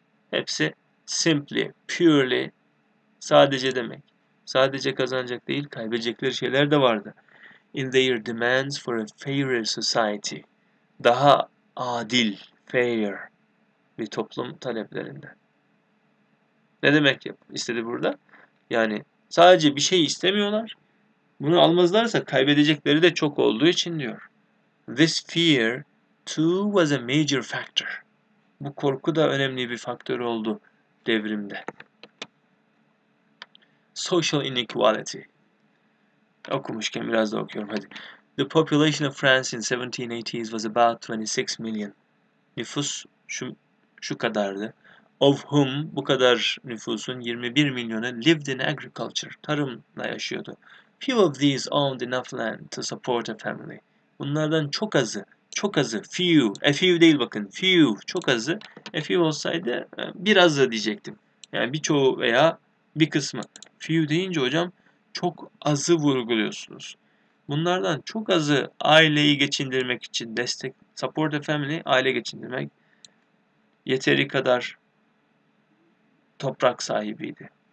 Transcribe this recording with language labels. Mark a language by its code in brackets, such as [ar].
[tr] Hepsi simply, purely, sadece demek. Sadece kazanacak değil, kaybedecekleri şeyler de vardı. [en] In their demands for a fairer society. [tr] Daha adil, fair bir toplum taleplerinde. Ne demek istedi burada? Yani sadece bir şey istemiyorlar. Bunu almazlarsa kaybedecekleri de çok olduğu için diyor. [en] This fear too was a major factor. [tr] Bu korku da önemli bir faktör oldu devrimde. [en] Social inequality. [tr] Okumuşken biraz da okuyorum hadi. [en] The population of France in 1780s was about 26 million. [tr] Nüfus şu kadardı. [en] Of whom, [tr] bu kadar nüfusun 21 milyonu [en] lived in agriculture, [tr] tarımla yaşıyordu. [en] Few of these owned enough land to support a family. [tr] Bunlardan çok azı, few, a few değil bakın, few, çok azı, a few olsaydı birazı diyecektim. Yani birçoğu veya bir kısmı. Few deyince hocam çok azı vurguluyorsunuz. Bunlardan çok azı aileyi geçindirmek için destek, [en] support a family, [tr] aile geçindirmek, yeteri kadar toprak sahibiydi.